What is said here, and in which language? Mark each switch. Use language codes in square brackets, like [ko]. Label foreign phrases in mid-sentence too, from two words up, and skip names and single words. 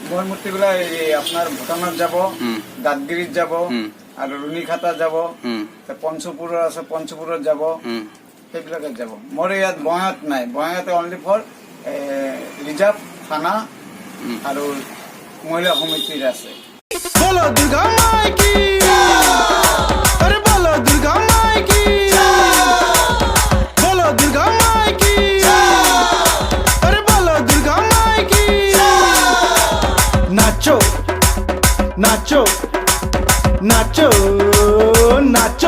[as] মোৰ মূৰ্তিবিলাক আপোনাৰ ভূটানত যাব, দাঁতগিৰিত যাব, আৰু ৰুণিখাটা যাব, পঞ্চপুৰৰ আছে পঞ্চপুৰত যাব, সেইবিলাকত যাব। মোৰ ইয়াত বঙাইগাঁৱত নাই। বঙাইগাঁৱতে [en] only for reserve [as] থানা আৰু মহিলা সমিতিৰ আছে। [hi] बोलो दुर्गा माई की, अरे बोलो दुर्गा माई की, बोलो दुर्गा माई की, अरे बोलो दुर्गा माई की। नाचो नाचो नाचो नाचो।